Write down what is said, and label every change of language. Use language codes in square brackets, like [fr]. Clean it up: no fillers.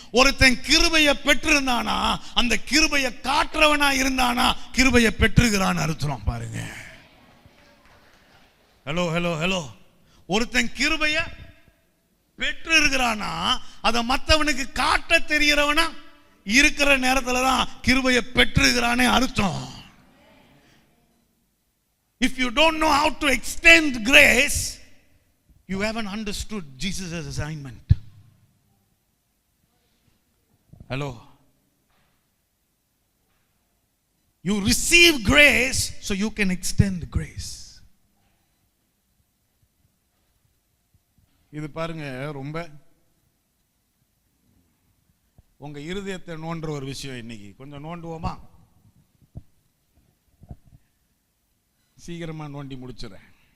[ta] ஒருத்தன் கிருபையை பெற்றிருந்தானா, அந்த கிருபையை காட்டுறவனா இருந்தானா, கிருபையை பெற்றிருக்கிறான்னு அர்த்தம். பாருங்க, ஹலோ, ஒருத்தன் கிருபையை பெற்று இருக்கிறானா, அதை மற்றவனுக்கு காட்ட தெரியறவனா இருக்கிற நேரத்துல தான் கிருபையை பெற்றிருக்கிறானே அர்த்தம். [en] If you don't know how to extend grace, you haven't understood Jesus' assignment. Hello. You receive grace so you can extend grace. [ta] இது பாருங்க, ரொம்ப உங்க இருதயத்தை நோண்டுற ஒரு விஷயம். இன்னைக்கு கொஞ்சம் நோண்டுவோமா? சீக்கிரமா நோண்டி முடிச்சுறேன்.